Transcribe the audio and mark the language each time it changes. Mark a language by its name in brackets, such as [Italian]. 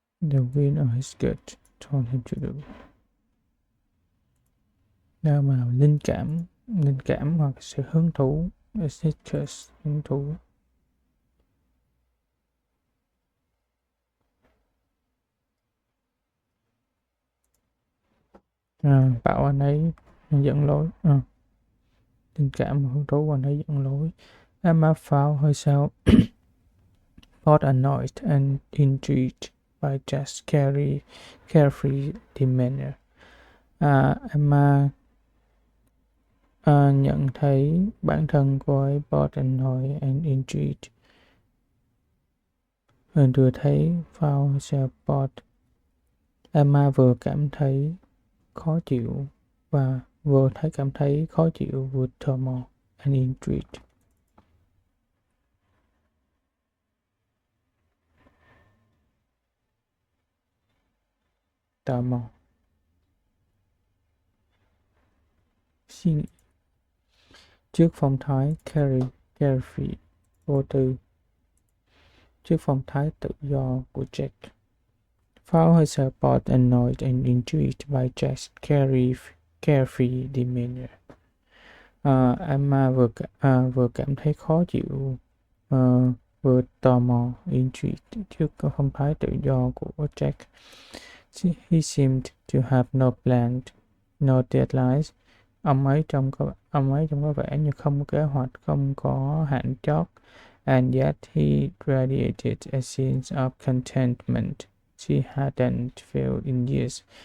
[English] The wind or his gut told him to do. [Vietnamese] Nơi mà linh cảm hoặc sự hứng thú sneakers, hứng thú. Bảo anh ấy dẫn lối. Tình cảm và hứng thú của anh ấy dẫn lối. [English] Emma found herself both annoyed and intrigued by Jack's carefree demeanor. [Vietnamese] Emma nhận thấy bản thân cô ấy [English] both annoyed and intrigued. [Vietnamese] Vừa thấy [English] found herself both. [Vietnamese] Emma vừa cảm thấy khó chịu và vừa cảm thấy khó chịu, vừa tò mò, [English] and intrigued. [Vietnamese] Tò mò. Suy nghĩ. Trước phong thái carefree, vô tư. Trước phong thái tự do của Jack. [English] Found herself both annoyed and intrigued by Jack's carefree demeanor. [Vietnamese] Emma vừa cảm thấy khó chịu, vừa tò mò, intrigued trước phong thái tự do của Jack. [English] He seemed to have no plan, no deadlines. [Vietnamese] Ông ấy trông có vẻ như không có kế hoạch, không có hạn chót. [English] And yet he radiated a sense of contentment she hadn't felt in years.